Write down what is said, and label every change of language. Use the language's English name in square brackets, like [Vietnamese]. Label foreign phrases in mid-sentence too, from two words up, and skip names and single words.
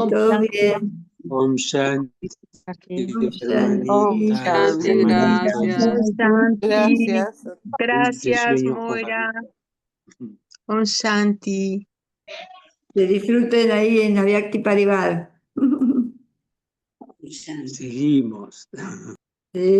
[Sanskrit] Om [Spanish] todos [Sanskrit] Shanti. [Spanish] bien. [Sanskrit] Om Shanti, Om Om Shanti. [Spanish] hermanitas, [Sanskrit] Shanti. [Spanish] hermanitos. Gracias. [Sanskrit] Om Shanti. [Spanish] Gracias. Dulce Gracias, sueño, Moira. compañero. [Sanskrit] Om Shanti. [Spanish] Que disfruten ahí en Avyakti Parivar. Seguimos. Sí.